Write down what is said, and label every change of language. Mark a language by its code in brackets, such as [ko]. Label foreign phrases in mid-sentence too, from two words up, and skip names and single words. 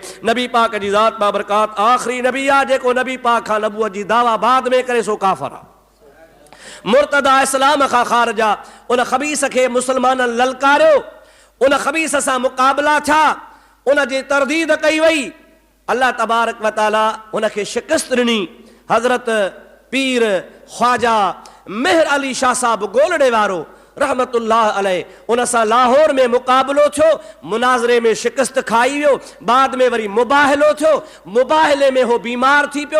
[sd] नबी पाक जी ज़ात बाबरकात आख़िरी नबी आहे जेको नबी पाक खां नबूअत जी दावा बाद में करे, सो काफ़िर आहे, मुर्तदा, इस्लाम खां ख़ारिज आहे। उन ख़बीस खे मुस्लमाननि ललकारियो, उन ख़बीस सां मुक़ाबला थिया, उन जी तरदीद कई वई। अल्लाह तबारक व तआला उनखे शिकस्त ॾिनी। हज़रत पीर ख्वाजा मेहर अली शाह साहब गोलड़े वारो [ar] رحمة الله عليه, [sd] उन सां लाहौर में मुक़ाबलो थियो, मुनाज़रे में शिकस्त खाई वियो। बाद में वरी मुबाहिलो थियो, मुबाहिले में हो बीमार थी पियो।